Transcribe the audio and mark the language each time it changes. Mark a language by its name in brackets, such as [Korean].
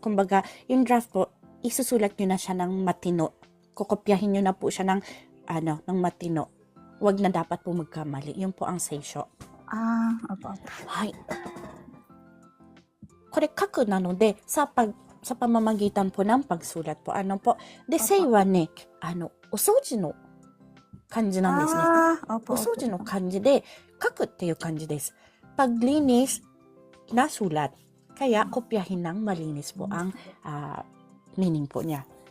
[Filipino] Kumbaga, yung draft po, isusulat nyo na siya ng matino. Kukopyahin nyo na po siya ng, ng matino. Wag na dapat po magkamali. Yun po ang seisho. Opo. Hay. [Japanese] これ書くなので、 [Filipino] sa pamamagitan po ng pagsulat po. Ano po? [Japanese] De, say はね、お掃除の漢字なんですね。 [Filipino] Opo. [Japanese] お掃除の漢字で、書くっていう漢字です。 [Filipino] Paglinis na sulat. Kaya, kopyahin ng malinis po ang meaning po niya.